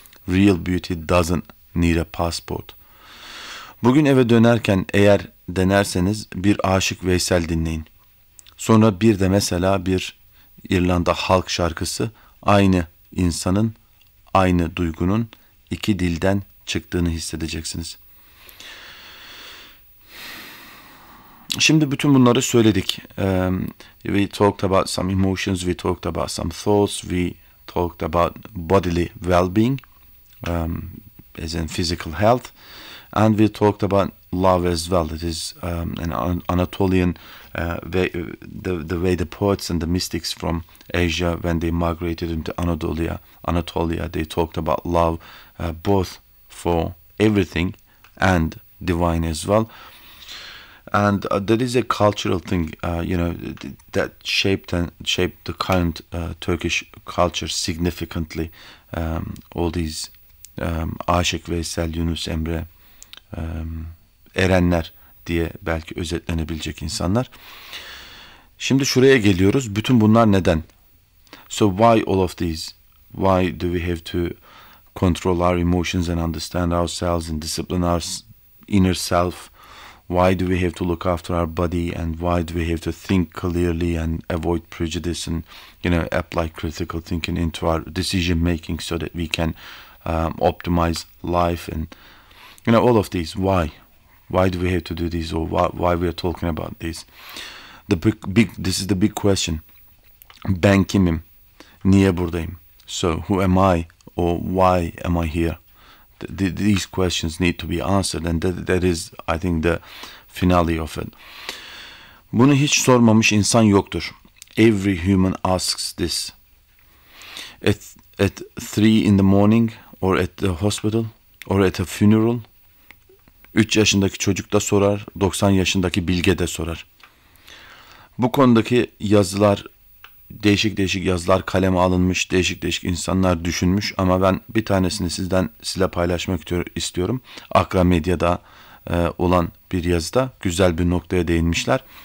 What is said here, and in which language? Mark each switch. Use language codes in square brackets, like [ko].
[en] Real beauty doesn't need a passport. [tr] Bugün eve dönerken eğer denerseniz bir Aşık Veysel dinleyin. Sonra bir de mesela bir İrlanda halk şarkısı, aynı insanın, aynı duygunun iki dilden çıktığını hissedeceksiniz. Şimdi bütün bunları söyledik. [en] We talked about some emotions, we talked about some thoughts, we talked about bodily well-being, as in physical health, and we talked about love as well. It is an Anatolian way, the way the poets and the mystics from Asia, when they migrated into Anatolia, they talked about love, both for everything and divine as well. And that is a cultural thing, you know, that shaped the current Turkish culture significantly. All these [tr] Aşık Veysel, Yunus Emre, erenler diye belki özetlenebilecek insanlar. Şimdi şuraya geliyoruz. Bütün bunlar neden? [en] So why all of these? Why do we have to control our emotions and understand ourselves and discipline our inner self? Why do we have to look after our body and why do we have to think clearly and avoid prejudice and, you know, apply critical thinking into our decision making so that we can optimize life and, you know, all of these. Why? Why do we have to do this or why we are talking about this? The big, this is the big question. [tr] Ben kimim? Niye buradayım? [en] So who am I or why am I here? These questions need to be answered and that is, I think, the finale of it. [tr] Bunu hiç sormamış insan yoktur. [en] Every human asks this. At 3 in the morning or at the hospital or at a funeral. [tr] 3 yaşındaki çocuk da sorar, 90 yaşındaki bilge de sorar. Bu konudaki yazılar, değişik değişik yazılar kaleme alınmış, değişik değişik insanlar düşünmüş ama ben bir tanesini sizle paylaşmak istiyorum. Akra Medya'da olan bir yazıda güzel bir noktaya değinmişler.